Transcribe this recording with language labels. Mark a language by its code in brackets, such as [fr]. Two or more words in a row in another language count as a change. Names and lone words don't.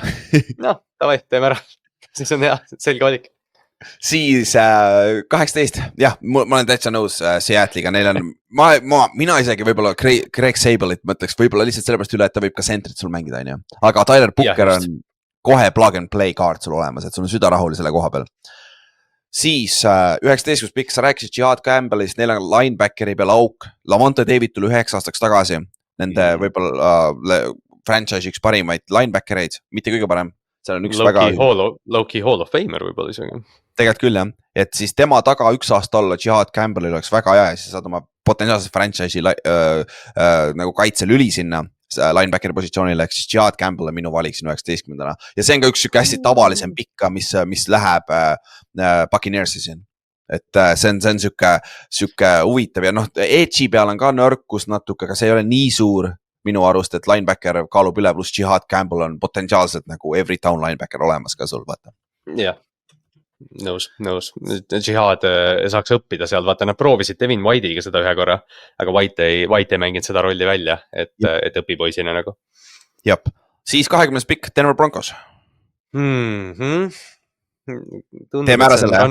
[et] Davai, teeme ära. Siis on hea, selge valik. Siis 18, jah, ma olen täitsa nõus Seattle'iga, neil on, mina isegi võib-olla Greg Sable'it mõtleks võib-olla lihtsalt sellepärast üle, et ta võib ka sentrit sul mängida, on ju. Aga Tyler Booker on kohe [en] plug and play [et] kaart sul olemas, et sul on süda rahul selle koha peal. Siis 19 pikk, sa rääkisid Jihad Campbellist, neil on linebackeri peal auk, Lavonte David tuli 9 aastaks tagasi, nende võib-olla franchise üks parimaid linebackereid, mitte kõige parem. [en] Low-key Hall of Famer [et] võib-olla isegi. Tegelikult küll, jah. Et siis tema taga üks aasta olla Jihad Campbellil oleks väga hea ja siis saad oma potentsiaalselt franchise'i nagu kaitselüli sinna linebackeri positsioonile, ehk siis Jihad Campbell on minu valik siin 19-ndana. Ja see on ka üks hästi tavalisem pikka, mis läheb Buccaneersi siin. Et see on süke huvitav ja edge'i peal on ka nõrkus natuke, aga see ei ole nii suur minu arust, et linebacker kaalub üle, pluss Jihad Campbell on potentsiaalselt nagu [en] every town linebacker [et] olemas ka sul, vaata. Jah, nõus. Jihad saaks õppida seal, vaata, nad proovisid Devin White'iga seda ühe korra, aga White ei mänginud seda rolli välja, et õpipoisina nagu. Jab, siis 20 pikk Denver Broncos. Teeme ära selle.